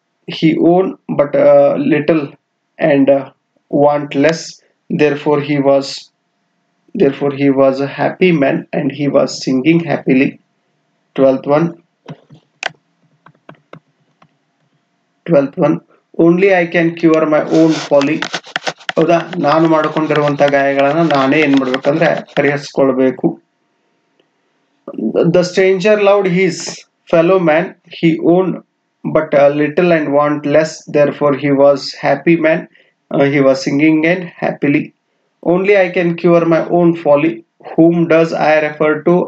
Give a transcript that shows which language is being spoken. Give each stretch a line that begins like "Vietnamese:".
English: He owned but a little and want less. Therefore he was a happy man and he was singing happily. 12th one. 12th one. Only I can cure my own folly.
Kannada: ಹೌದಾ, ನಾನು ಮಾಡಿಕೊಂಡಿರುವಂತ ಗಾಯಗಳನ್ನ ನಾನೇ ಏನ್ ಮಾಡ್ಬೇಕಂದ್ರೆ ಪರಿಹರಿಸಿಕೊಳ್ಬೇಕು.
English: The stranger loved his fellow man. He owned but a little and want less. Therefore he was happy man. He was singing and happily. Only I can cure my own folly. Whom does I refer to?